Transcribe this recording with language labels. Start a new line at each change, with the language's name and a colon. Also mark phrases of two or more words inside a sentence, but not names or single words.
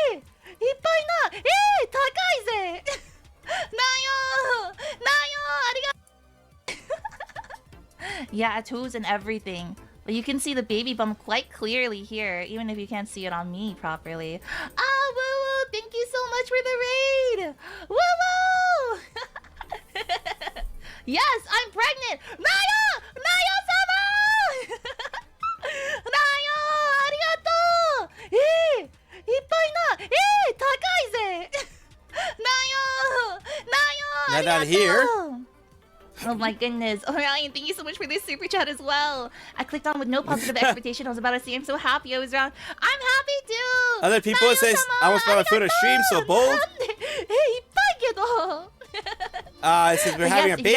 English: Yeah, toes and everything. But you can see the baby bump quite clearly here, even if you can't see it on me properly. Ah, woo woo! Thank you so much for the raid! Woo woo! Yes, I'm pregnant! Nayo! Nayo-sama! Nayo!
Japanese: ありがとう！いっぱいな! 高いぜ! Nayo!
English: Nayo! Not down here. Oh my goodness. Oh, Ryan, thank you so much for this super chat as well. I clicked on with no positive expectation. I was about to say I'm so happy I was around. I'm happy too! Other people, it says, I almost bought my foot on stream, so bold. It says we're having a baby.